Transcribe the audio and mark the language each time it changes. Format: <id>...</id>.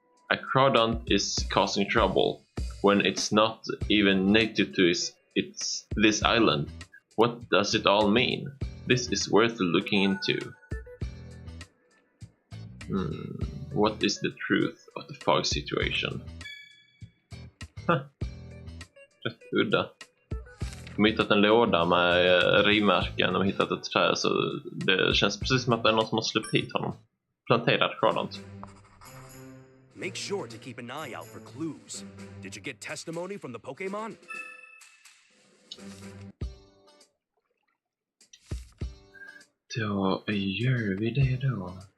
<en>A Crawdont is causing trouble when it's not even native to this island. What does it all mean? This is worth looking into. What is the truth of the fog situation?</en> <sv>Rätt udda. De har hittat en låda med rivmärken och hittat ett träd, så det känns precis som att det är någon som har släppt hit honom. Planterat skadant.</sv> <en>Make sure to keep an eye out for clues. Did you get testimony from the Pokémon?</en> <sv>Då gör vi det då.</sv>